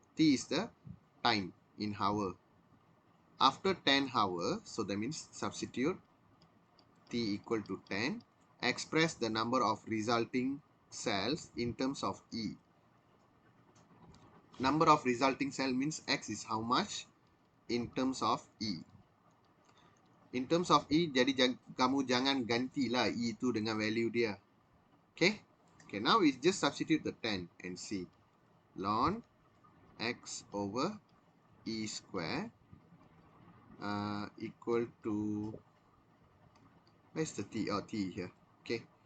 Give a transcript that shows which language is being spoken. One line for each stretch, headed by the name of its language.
English: T is the time in hour. After 10 hours, so that means substitute t equal to 10. Express the number of resulting cells in terms of E. Number of resulting cell means X is how much in terms of E. In terms of E,
Malay: jadi kamu jangan gantilah E itu dengan value dia.
English: Okay? Okay, now we just substitute the 10 and see. Ln X over E square equal to, where's the T? Oh, T here. Okay.